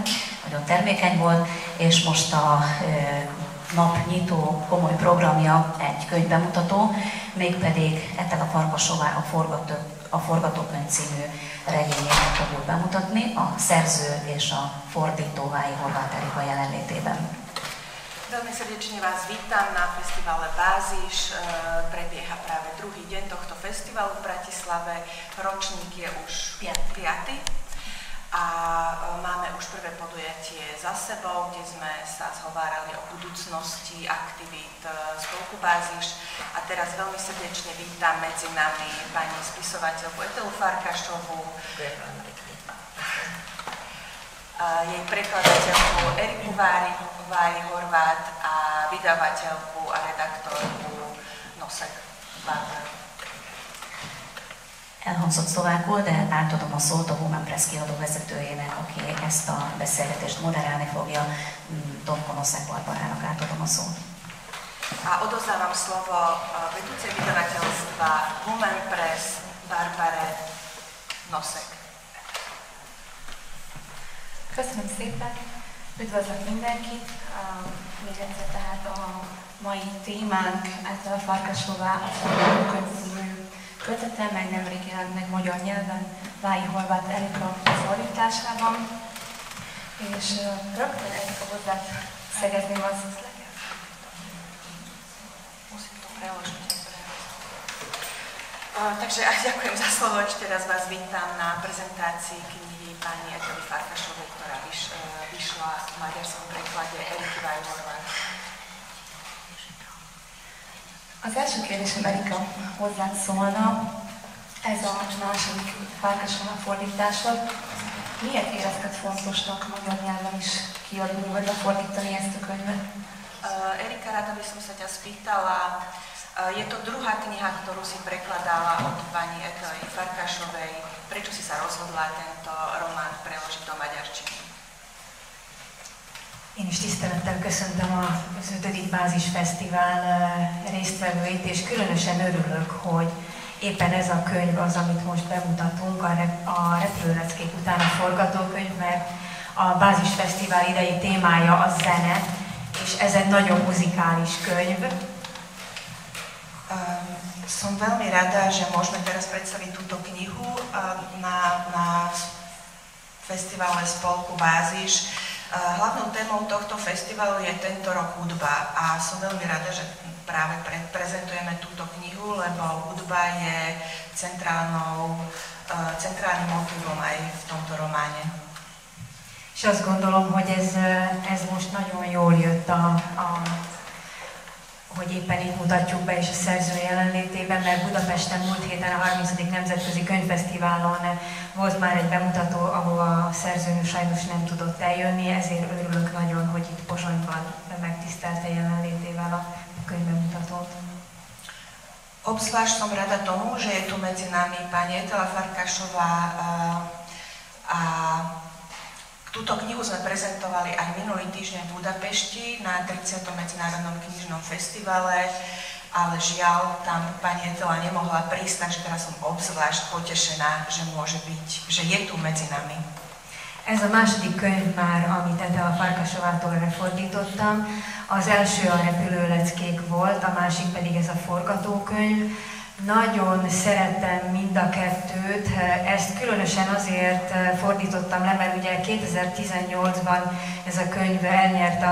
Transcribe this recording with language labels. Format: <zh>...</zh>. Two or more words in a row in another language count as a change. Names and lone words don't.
<hu>Nagyon termékeny volt, és most a nap nyitó komoly programja egy könyvbemutató, mégpedig Etel a Farkasová a Forgatókönyv című regényét fogjuk bemutatni, a szerző és a fordító Vályi Horváth Erika jelenlétében.</hu> <sk>Veľmi srdečne vás vítam na festivale Bázis. Prebieha práve druhý deň tohto festivalu v Bratislave. Ročník je už 5. A máme už prvé podujatie za sebou, kde sme sa zhovárali o budúcnosti aktivít spolku Bázis. A teraz veľmi srdečne vítam medzi nami pani spisovateľku Etelu Farkašovú, jej prekladateľku Eriku Vályi Horváth a vydavateľku a redaktorku Nosek Barbara.</sk> <hu>Elhangzott szlovákul, de átadom a szót a Human Press kiadó vezetőjének, aki ezt a beszélgetést moderálni fogja. Tomko Nosek Barbarának átadom a szót.</hu> <sk>A odozdávam slovo vedúcej vydavateľstva Human Press Barbare Nosek.</sk> <hu>Köszönöm szépen, üdvözlök mindenkit! Még egyszer tehát a mai témánk Etel a Farkasová a Forgatókönyv című kötete, mely nemrég jelent meg magyar nyelven Vályi Horváth Erika fordításában. És rögtön Erika hozzá szegezném az...</hu> <sk>Takže ďakujem za slovo, ešte raz vás vítam na prezentácii knihy pani Etely Farkašovej, ktorá vyšla v maďarskom preklade Eriky Vályi Horváth.</sk> <hu>Az első kérdésem, Erika, hozzád szólna. Ez a második Farkasová fordításod. Miért érezted fontosnak magyar nyelven is kiadni, vagy lefordítani ezt a könyvet?</hu> <sk>Erika, rada by som sa ťa spýtala, je to druhá kniha, ktorú si prekladala od pani Etely Farkašovej. Prečo si sa rozhodla tento román preložiť do maďarčiny?</sk> <hu>Én is tisztelettel köszöntöm az 5. Bázis Fesztivál résztvevőit, és különösen örülök, hogy éppen ez a könyv az, amit most bemutatunk, a Repülőleckek után a forgatókönyv, mert a Bázis Fesztivál idei témája a zene, és ez egy nagyon muzikális könyv.</hu> <sk>Som veľmi rada, že môžeme teraz predstaviť túto knihu na festivale spolku Bázis. Hlavnou témou tohto festivalu je tento rok hudba a som veľmi rada, že práve prezentujeme túto knihu, lebo hudba je centrálnym motívom aj v tomto románe.</sk> <hu>És azt gondolom, hogy ez most nagyon jól jött hogy éppen itt mutatjuk be és a szerző jelenlétében, mert Budapesten múlt héten a 30. Nemzetközi Könyvfesztiválon volt már egy bemutató, ahol a szerzőnő sajnos nem tudott eljönni, ezért örülök nagyon, hogy itt Pozsonyban megtisztelte jelenlétével a könyvbemutatót.</hu> <sk>Obzvlášť som rada tomu, že je tu medzi nami pani Etela Farkašová a túto knihu sme prezentovali aj minulý týždeň v Budapešti na 30. Medzinárodnom knižnom festivale, ale žiaľ, tam pani Etela nemohla prísť, takže teraz som obzvlášť potešená, že môže byť, že je tu medzi nami.</sk> <hu>Ez a második könyv már, amit Etel a Farkasovától lefordítottam. Az első a Repülőleckek volt, a másik pedig ez a forgatókönyv. Nagyon szerettem mind a kettőt, ezt különösen azért fordítottam le, mert ugye 2018-ban ez a könyv elnyerte</hu>